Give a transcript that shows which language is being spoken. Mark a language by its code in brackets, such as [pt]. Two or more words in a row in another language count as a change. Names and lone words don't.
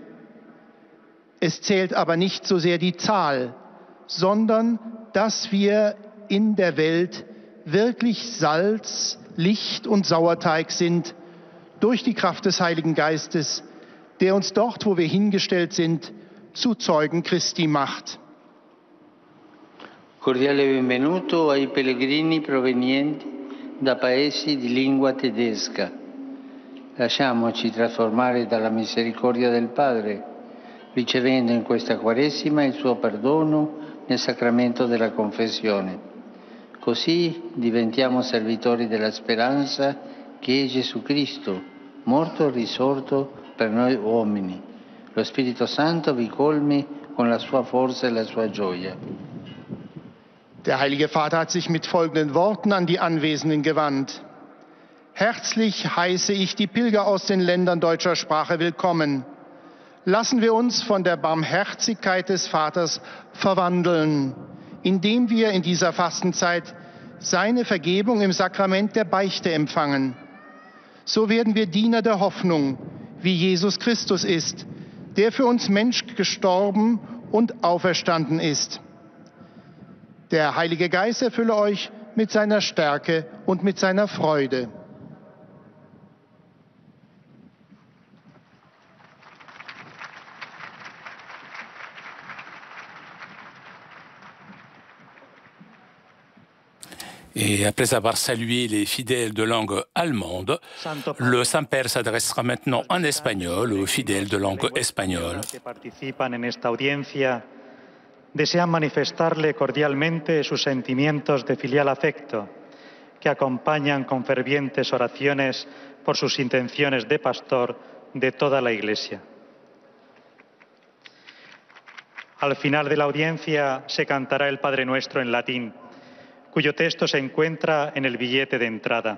[de] Es zählt aber nicht so sehr die Zahl, sondern dass wir in der Welt wirklich Salz, Licht und Sauerteig sind, durch die Kraft des Heiligen Geistes, der uns dort, wo wir hingestellt sind, zu Zeugen Christi macht. [it] Cordiale benvenuto ai pellegrini provenienti da paesi di lingua tedesca. Lasciamoci trasformare dalla misericordia del Padre, ricevendo in questa Quaresima il suo perdono nel sacramento della confessione. Così diventiamo servitori della speranza che è Gesù Cristo, morto e risorto per noi uomini. Lo Spirito Santo vi colmi con la sua forza e la sua gioia. [de] Der Heilige Vater hat sich mit folgenden Worten an die Anwesenden gewandt. Herzlich heiße ich die Pilger aus den Ländern deutscher Sprache willkommen. Lassen wir uns von der Barmherzigkeit des Vaters verwandeln, indem wir in dieser Fastenzeit seine Vergebung im Sakrament der Beichte empfangen. So werden wir Diener der Hoffnung, wie Jesus Christus ist, der für uns Mensch gestorben und auferstanden ist. Der Heilige Geist erfülle euch mit seiner Stärke und mit seiner Freude. [fr] Et après avoir salué les fidèles de langue allemande, le Saint-Père s'adressera maintenant en espagnol aux fidèles de langue espagnole. [es] Que participan en esta audiencia desean manifestarle cordialmente sus sentimientos de filial afecto, que acompañan con fervientes oraciones por sus intenciones de pastor de toda la Iglesia. Al final de la audiencia se cantará el Padre Nuestro en latín, cuyo texto se encuentra en el billete de entrada.